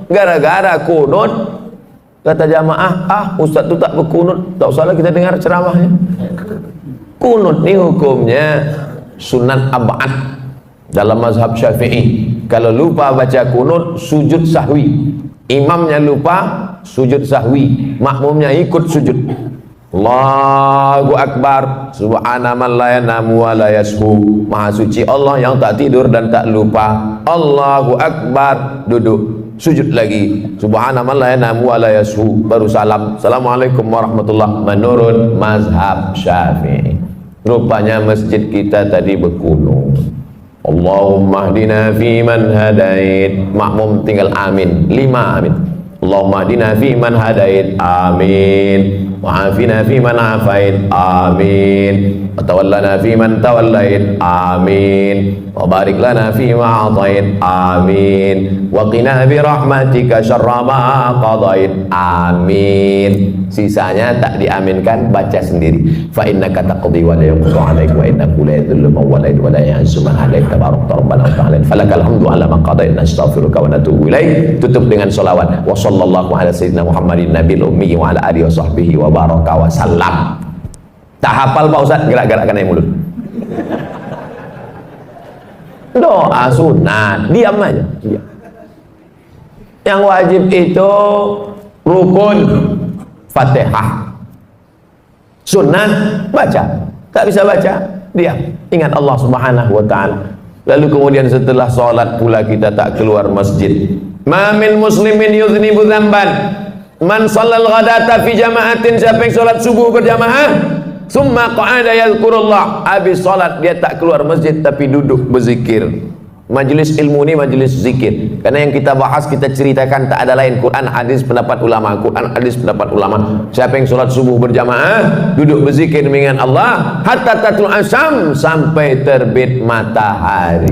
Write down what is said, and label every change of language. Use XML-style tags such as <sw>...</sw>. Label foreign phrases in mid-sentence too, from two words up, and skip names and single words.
<ms>Gara-gara kunut, kata jamaah, Ustaz itu tak berkunut, tak usahlah kita dengar ceramahnya. Kunut ini hukumnya sunat ab'ad dalam mazhab Syafi'i. Kalau lupa baca kunut, sujud sahwi. Imamnya lupa, sujud sahwi. Makmumnya ikut sujud.</ms> <ar>الله أكبر سبحان من لا ينام ولا يسهو.</ar> <ms>Maha suci Allah yang tak tidur dan tak lupa.</ms> <ar>الله أكبر,</ar> <ms>duduk, sujud lagi.</ms> <ar>سبحان من لا ينام ولا يسهو,</ar> <ms>baru salam.</ms> <ar>السلام عليكم ورحمة الله.</ar> <ms>Menurut mazhab Syafi'i. Rupanya masjid kita tadi berkunut.</ms> <ar>اللهم اهدنا فيمن هديت.</ar> <ms>Makmum tinggal amin, 5 amin.</ms> <ar>اللهم اهدنا فيمن هديت آمين. وعافنا فيمن عافيت آمين وتولنا فيمن توليت آمين. وبارك لنا فيما أعطيت آمين. وقنا برحمتك شر ما قضيت, amin.</ar> <ms>Sisanya tak diaminkan, baca sendiri.</ms> <ar>فإنك تقضي ولا يقضى عليك وإنه لا يذل من واليت ولا يعز من عاديت تباركت ربنا وتعاليت. فلك الحمد على ما قضيت نستغفرك ونتوب إليك.</ar> <ms>Tutup dengan selawat.</ms> <ar>وصلى الله على سيدنا محمد النبي الأمي وعلى آله وصحبه وبارك وسلم.</ar> <ms>Tak hafal Pak Ustaz, gerak-gerakkan air mulut. Doa sunat, diam aja, diam. Yang wajib itu rukun, Fatihah. Sunat baca, tak bisa baca, diam. Ingat Allah</ms> <ar>سبحانه وتعالى.</ar> <ms>Lalu kemudian setelah sholat pula kita tak keluar masjid.</ms> <ar>ما من مسلم يذنب ذنبا من صلى الغداة في جماعة.</ar> <ms>Siapa yang sholat subuh berjamaah,</ms> <ar>ثم قعد يذكر الله,</ar> <ms>habis sholat dia tak keluar masjid tapi duduk berzikir. Majlis ilmu ini majlis zikir, karena yang kita bahas, kita ceritakan tak ada lain Quran, hadis, pendapat ulama. Quran, hadis, pendapat ulama. Siapa yang sholat subuh berjamaah, duduk berzikir mengingat Allah,</ms> <ar>حتى تطلع الشمس,</ar> <ms>sampai terbit matahari.</ms>